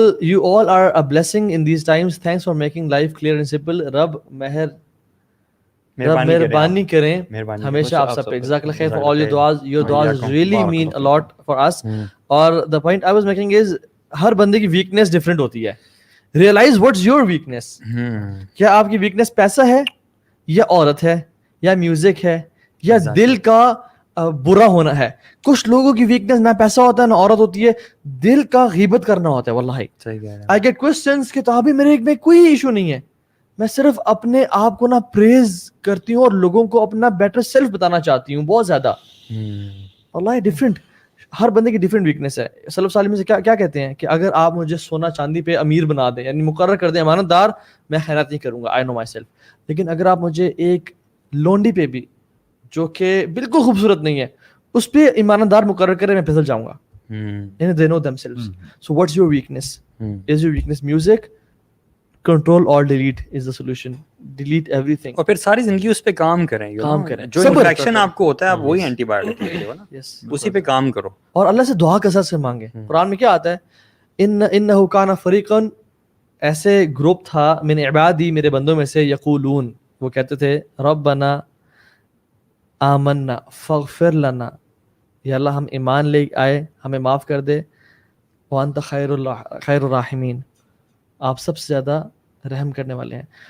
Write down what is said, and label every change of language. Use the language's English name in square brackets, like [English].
[English] You all are a blessing in these times. Thanks for making life clear and simple. [Hindi] रब मेहरबानी करें हमेशा आप सब पे. [English] जज़ाकल्लाह खैर for all your duas. Your duas really mean a lot for us. और the point I was making is [Hindi] हर बंदे की [English] weakness different होती है. Realize what's your weakness. [Hindi] क्या आपकी weakness पैसा है या औरत है या म्यूजिक है या दिल का बुरा होना है. कुछ लोगों की वीकनेस ना पैसा होता है ना औरत होती है, दिल का गीबत करना होता है. वल्लाही [English] I get questions [Hindi] कि ताबी मेरे में कोई इशू नहीं है, मैं सिर्फ अपने आप को ना प्रेज करती हूँ और लोगों को अपना बेटर सेल्फ बताना चाहती हूँ बहुत ज्यादा. वल्लाही डिफरेंट, हर बंदे की डिफरेंट वीकनेस है. सल्लल्लाहु अलैहि वसल्लम से क्या कहते हैं कि अगर आप मुझे सोना चांदी पे अमीर बना दें यानी मुकर्रर कर दें अमानतदार, मैं खैरात नहीं करूंगा. [English] I know myself. [Hindi] लेकिन अगर आप मुझे एक लोंडी पे भी जो कि बिल्कुल खूबसूरत नहीं है उस पे ईमानदार मुकर्रर करें, मैं फिसल जाऊंगा. [English] They know themselves. So what's your weakness? Is your weakness music? Control or delete is the solution. Delete everything. [Hindi] और फिर सारी जिंदगी उस पे काम करें. जो इन्फेक्शन आपको होता है आप वही एंटीबायोटिक ले लो ना. उसी पे काम करो और अल्लाह से दुआ कसरत से मांगे. कुरान में क्या आता है, इन्नहु काना फरीकन, ऐसे ग्रुप था मिन इबादी, मेरे बंदों में से, यकूलून, वो कहते थे रब्बना आमन्ना फगफिर लना, या अल्लाह हम ईमान ले आए हमें माफ़ कर दे, व अंत खैरुर राहिमीन, आप सबसे ज़्यादा रहम करने वाले हैं.